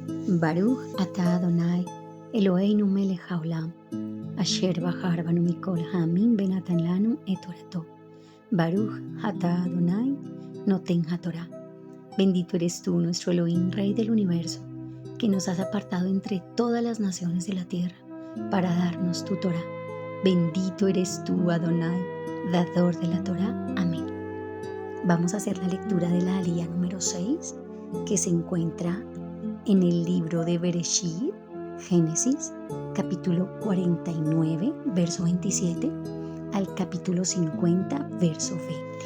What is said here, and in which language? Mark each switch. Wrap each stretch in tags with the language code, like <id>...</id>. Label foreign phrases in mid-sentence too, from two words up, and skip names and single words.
<he>ברוך אתה אדוני, אלוהינו מלך העולם, אשר בחר בנו מכל העמים ונתן לנו את תורתו. ברוך אתה אדוני, נותן התורה.</he> <es>Bendito eres tú, nuestro Elohim, Rey del universo, que nos has apartado entre todas las naciones de la tierra para darnos tu Torah. Bendito eres tú, Adonai, dador de la Torah. Amén. Vamos a hacer la lectura de la alía número 6, que se encuentra en el libro de Bereshit, Génesis, capítulo 49, verso 27, al capítulo 50, verso 20.</es>